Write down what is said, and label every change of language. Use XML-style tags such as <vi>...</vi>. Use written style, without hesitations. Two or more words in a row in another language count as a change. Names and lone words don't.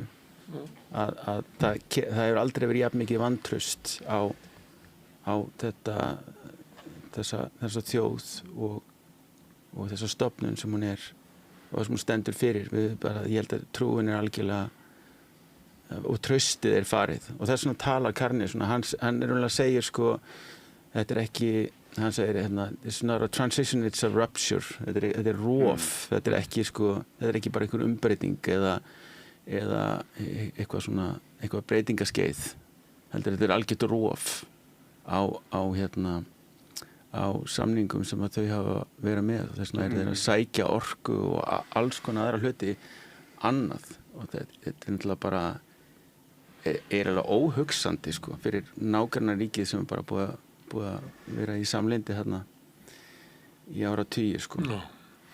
<is>Að það hefur aldrei verið jafn mikið vantraust á þessa þjóð og þessa stofnun sem hún er og sem hún stendur fyrir. Ég held að trúin er algjörlega og traustið er farið og þess vegna talar Carney hann er umlega að segja, sko, þetta er ekki, hann segir</is> <en>it's not a transition, it's a rupture.</en> <is>Þetta er rof, þetta er ekki, sko, þetta er ekki bara einhver umbreyting eða eitthvað breytingaskeið, heldur þetta er algjört rof á samningum sem að þau hafa verið með. Þess vegna þeir að sækja orku og alls konar aðra hluti annað og þetta er náttúrulega bara er alveg óhugsandi, sko, fyrir nágrannaríkið sem er bara búið að vera í samlyndi þarna í áratugi, sko.</is>